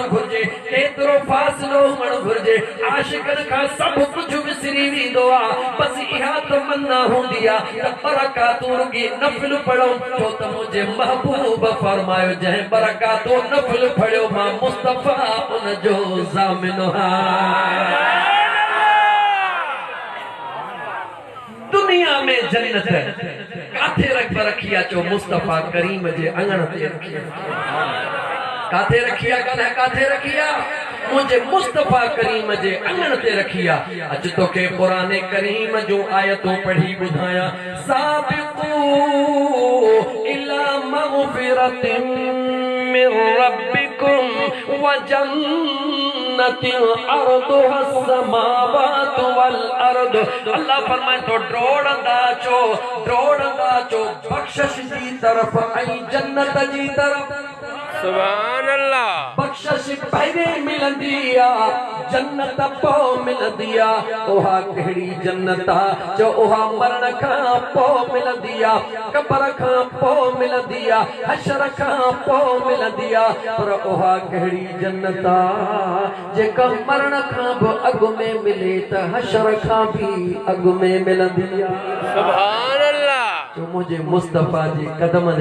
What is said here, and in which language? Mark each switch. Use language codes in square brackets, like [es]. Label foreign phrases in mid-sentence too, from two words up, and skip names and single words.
[sd] घुर्जे केतिरो फ़ासिलो हुअण घुर्जे आशिक़नि खां सभु कुझु विसरी वेंदो आ बस इहा तमन्ना हूंदी आ त बरकातूं रुॻी नफ़िल पढ़ो छो त मुंहिंजे महबूब फरमायो जंहिं बरकातूं नफ़िल पढ़ियो मां मुस्तफ़ा उन जो ज़ामिन आहियां दुनिया में जन्नत काथे रखी आ चो मुस्तफा करीम जे अंगण ते रखी काथे रखी आ कल काथे रखी आ मुझे मुस्तफा करीम जे अंगण ते रखी आ अज तो के कुरान करीम जो आयतों पढ़ी बुधाया साबिक़ू [ar] إلى مغفرة من ربكم وجنة عرضها السماوات والأرض अल्लाह फरमाए तो [sd] ड्रोड़ंदा चो बख्शिश जी तरफ ऐं जन्नत जी तरफ [ar] سبحان الله [sd] बख्शिश पहले मिलंदी आ जन्नत पो मिलंदी आ ओहा कहिड़ी जन्नत आ जो ओहा मरण खां पो मिलंदी आ कब्र खां पो मिलंदी आ हशर खां पो मिलंदी आ पर ओहा कहिड़ी जन्नत आ जेका मरण खां बि अॻु में मिले त हशर खां बि अॻु में मिलंदी आ [ar] سبحان الله [sd] जो मुझे मुस्तफा जे कदमनि